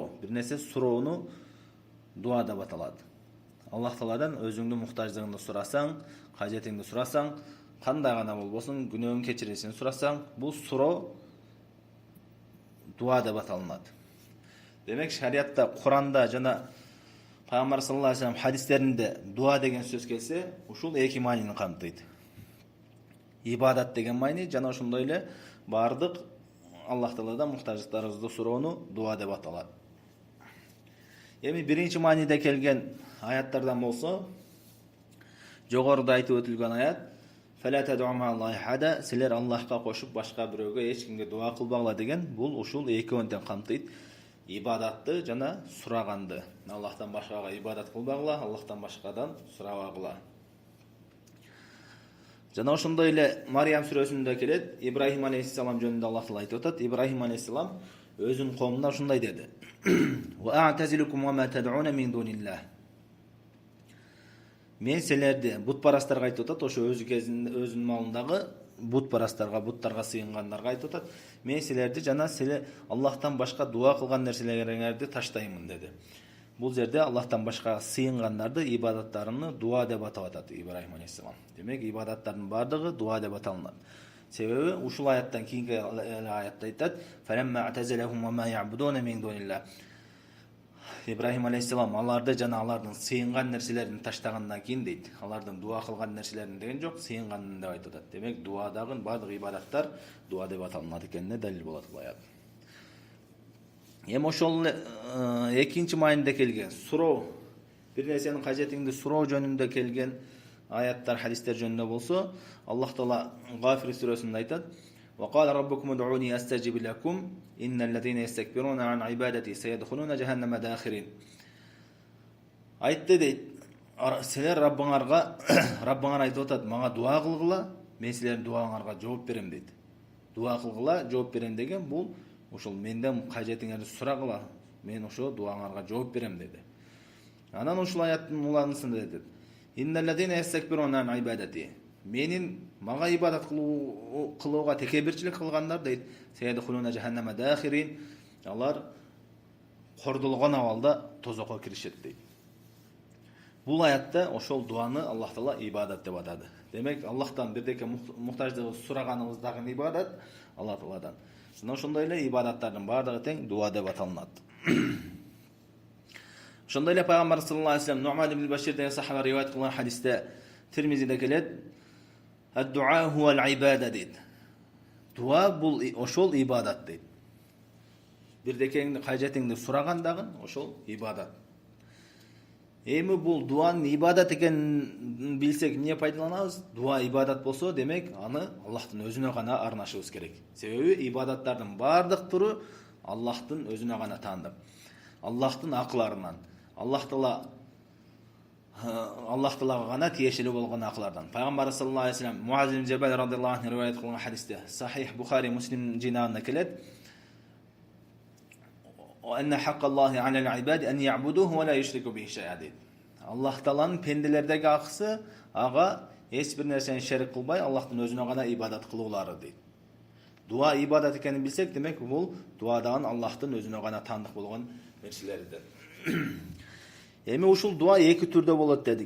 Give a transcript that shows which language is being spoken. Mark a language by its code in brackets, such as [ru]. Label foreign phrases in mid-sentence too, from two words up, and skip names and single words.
[ky] Бир нерсе суроону дуа деп аталат. Аллах Тааладан өзүңдүн муктаждыгыңды сурасаң, кажетиңди сурасаң, кандай гана болбосун, күнөөңүн кечирисин сурасаң, бул суроо дуа деп аталынат. Демек шариатта, Куранда жана Пайгамбар [ar] صلى الله عليه وسلم [ky] хадистеринде дуа деген сөз келсе, ушул эки маанини камтыйт. Ибадат деген маани жана ошондой эле баардык Аллах Тааладан муктаждыктарыбызды суроону дуа деп аталат. Эми биринчи мааниде келген аяттардан болсо, жогоруда айтып өтүлгөн аят: [ar] "فلا تدعوا مع الله أحدا", [ky] силер Аллахка кошуп башка бирөөгө эч кимге дуа кылбагыла деген, бул ушул экөөнү тең камтыйт. Ибадатты жана сураганды. Аллахтан башкага ибадат кылбагыла, Аллахтан башкадан сурабагыла. Жана ошондой эле Мариям сүрөсүндө келет, Ибрахим алейхиссалам жөнүндө Аллах Таала айтып атат. Ибрахим алейхиссалам өзүнүн коомуна ушундай деди: [ar] "واعتزلكم وما تدعون من دون الله". [ky] Мен силерди бутпарастарга айтып атат, ошо өзүнүн малындагы бутпарастарга, буттарга сыйынгандарга айтып атат. Мен силерди жана силер Аллахтан башка дуа кылган нерселериңерди таштаймын деди. Бул жерде Аллахтан башка сыйынгандарды, ибадаттарыны дуа деп атап атат Ибрахим алейхиссалам. Демек, ибадаттардын баардыгы дуа деп аталынат. Себеби ушул аяттан кийинки аятта айтат: [ar] "فلما اعتزلهم وما يعبدون من دون الله". [ky] Ибрахим алейхиссалам аларды жана алардын сыйынган нерселерин таштагандан кийин дейт. Алардын дуа кылган нерселерин деген жок, сыйынганын деп айтып атат. Демек, дуадагы баардык ибадаттар дуа деп аталынат экенине далил болот бул аят. Эми ошол экинчи мааниде келген суроо, бир нерсенин кажетиңди суроо жөнүндө келген аяттар, хадистер жөнүндө болсо, Аллах Таала Гафир сүрөсүндө айтат: [ar] "وقال ربكم ادعوني أستجب لكم إن الذين يستكبرون عن عبادتي سيدخلون جهنم داخرين". [ky] Айтты дейт, силер Раббыңар айтып атат, мага дуа кылгыла, мен силердин дуаңарга жооп берем дейт. Дуа кылгыла, жооп берем деген бул ушул менден кажетиңерди сурагыла, мен ошо дуаңарга жооп берем деди. Анан ушул аяттын уланысында дедит: [ar] "إن الذين يستكبرون عن عبادتي", [ky] менин мага ибадат кылууга текебирчилик кылгандар дейт, [ar] "سيدخلون جهنم داخرين", [ky] алар кордолгон абалда тозокко киришет дейт. Бул аятта ошол дуаны Аллах Таала ибадат деп атады. Демек, Аллахтан бирдеке муктаждыгы сураганыбыз дагы ибадат Аллах Тааладан. Жана ошондой эле ибадаттардын баардыгы тең дуа деп аталынат. Ошондой эле Пайгамбар [ar] صلى الله عليه وسلم [ky] Нуъман ибн Башир деген сахаба риваят кылган хадисте Тирмизиде келет: [ar] "الدعاء هو العبادة" [ky] дейт. Дуа бул ошол ибадат дейт. Бирдекеңди, кажетиңди сураган дагы ошол ибадат. Эми бул дуанын ибадат экенин билсек, эмне пайдаланабыз? Дуа ибадат болсо, демек, аны Аллахтын өзүнө гана арнашыбыз керек. Себеби ибадаттардын баардык туру Аллахтын өзүнө гана таандык. Аллахтын акыларынан, Аллах Таалага гана тиешелүү болгон акылардан. Пайгамбар [ar] صلى الله عليه وسلم [ky] Муаз ибн Жабал [ar] رضي الله عنه [ky] риваят кылган хадисте Сахих Бухари, Муслим жинагында келет: [ar] "أن حق الله على العباد أن يعبدوه ولا يشركوا به شيئا". [ky] Аллах Тааланын пенделердеги акысы ага эч бир нерсени шерик кылбай, Аллахтын өзүнө гана ибадат кылуулары дейт. Дуа ибадат экенин билсек, демек, бул дуадагы Аллахтын өзүнө гана таандык болгон нерселерден. Эми ушул дуа эки түрдө болот дедик.